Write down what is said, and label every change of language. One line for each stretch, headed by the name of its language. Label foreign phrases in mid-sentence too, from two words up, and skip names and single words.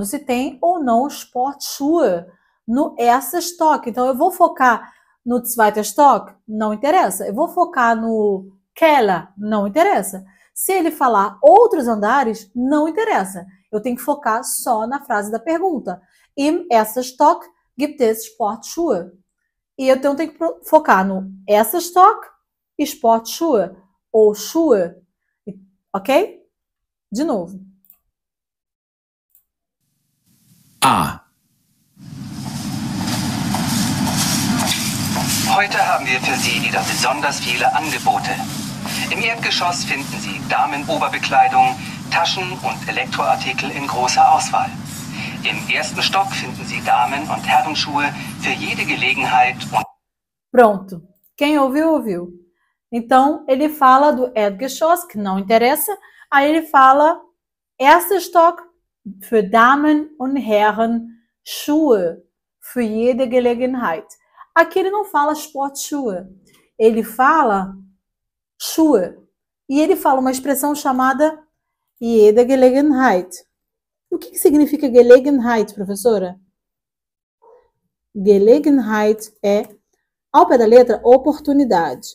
Portuguese: Se tem ou não Sportschuhe no
German: erster Stock.
Portuguese: Então, eu vou focar no
German: zweiter Stock?
Portuguese: Não interessa. Eu vou focar no Keller? Não interessa. Se ele falar outros andares, não interessa. Eu tenho que focar só na frase da pergunta.
German: Im erster Stock gibt es Sportschuhe.
Portuguese: E eu tenho que focar no
German: erster Stock
Portuguese: e Sportschuhe ou Schuhe, ok? De novo. A.
German: Heute haben wir für Sie wieder besonders viele Angebote. Im Erdgeschoss finden Sie Damenoberbekleidung, Taschen und Elektroartikel in großer Auswahl. Im ersten Stock finden Sie Damen- und Herrenschuhe für jede Gelegenheit und...
Portuguese: Pronto. Quem ouviu, ouviu. Então, ele fala do Erdgeschoss, que não interessa. Aí ele fala
German: erster Stock für Damen und Herren Schuhe für jede Gelegenheit.
Portuguese: Aqui ele não fala Sportschuhe, ele fala Schuhe. E ele fala uma expressão chamada
German: jede Gelegenheit.
Portuguese: O que significa Gelegenheit, professora? Gelegenheit é, ao pé da letra, oportunidade.